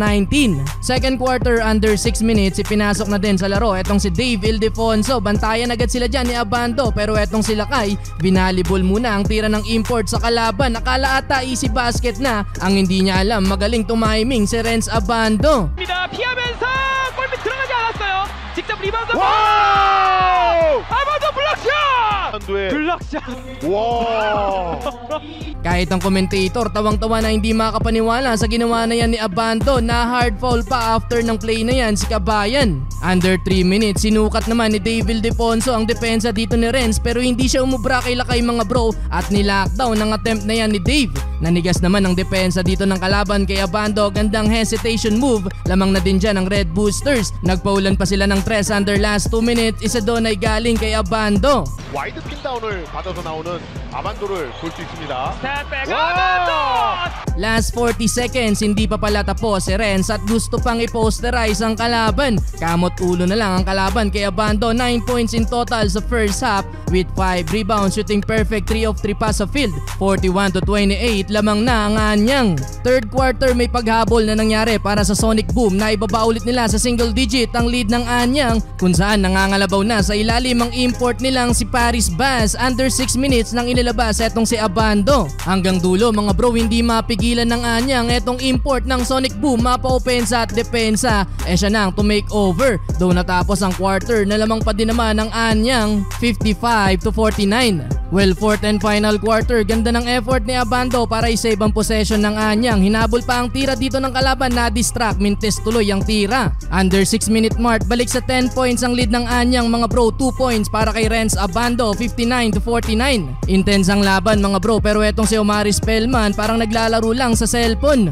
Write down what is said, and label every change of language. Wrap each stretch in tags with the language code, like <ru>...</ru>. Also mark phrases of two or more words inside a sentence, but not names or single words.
<en>Second quarter under 6 minutes,</en> <tl>ipinasok na din sa laro etong si Dave Ildefonso. Bantayan agad sila dyan ni Abando pero etong si Lakay, binalibol muna ang tira ng import sa kalaban. Akala ata</tl> <en>easy basket</en> <tl>na, ang hindi niya alam magaling tumiming si Renz Abando.</tl> <ko>피하면서 골밑 들어가지 않았어요. 직접 리바운드. 와우! 아바도 블락샷! 블락샷. 와!</ko> <tl>Kahit ang commentator tawang-tawa na hindi makapaniwala sa ginawa na yan ni Abando. Na</tl> <en>hard foul</en> <tl>pa after ng play na yan si Kabayan.</tl> <en>Under 3 minutes,</en> <tl>sinukat naman ni David Defonso ang depensa dito ni Renz pero hindi siya umubra kay Lakay mga bro at nilockdown ang attempt na yan ni Dave. Nanigas naman ang depensa dito ng kalaban kay Abando. Gandang</tl> <en>hesitation move,</en> <tl>lamang na din dyan ang Red Boosters. Nagpaulan pa sila ng 3</tl> <en>under last 2 minutes.</en> <tl>Isa doon ay galing kay Abando.</tl> <ko>와이드 핀다운을 받아서 나오는 아반도를 볼 수 있습니다. 스텝백 아바도!</ko> <en>Last 40 seconds,</en> <tl>hindi pa pala tapos si Renz at gusto pang i-posterize ang kalaban. Kamot ulo na lang ang kalaban kay Abando.</tl> <en>9 points in total sa first half with 5 rebounds, shooting perfect 3 of 3 pass sa field.</en> <tl>41-28, lamang na ang anyang.</tl> <en>Third quarter</en> <tl>may paghabol na nangyari para sa Sonic Boom na ibaba ulit nila sa</tl> <en>single digit</en> <tl>ang lead ng anyang kung saan nangangalabaw na sa ilalim ang import nilang si Paris Bass.</tl> <en>Under 6 minutes</en> <tl>nang inilabas etong si Abando. Hanggang dulo mga bro, hindi mapigilan ng anyang etong import ng Sonic Boom. Mapa-opensa at depensa, siya nang</tl> <en>to make over.</en> <tl>Though natapos ang quarter, nalamang pa din naman ng anyang 55-49.</tl> <en>Well, fourth and final quarter,</en> <tl>ganda ng effort ni Abando para i-save ang possession ng anyang. Hinabol pa ang tira dito ng kalaban, na-distract, mintes tuloy ang tira.</tl> <en>Under 6 minute mark,</en> <tl>balik sa</tl> <en>10 points</en> <tl>ang lead ng anyang mga bro.</tl> <en>2 points</en> <tl>para kay Renz Abando, 59-49. Intense ang laban mga bro pero etong si Omari Spellman parang naglalaro lang sa cellphone.</tl>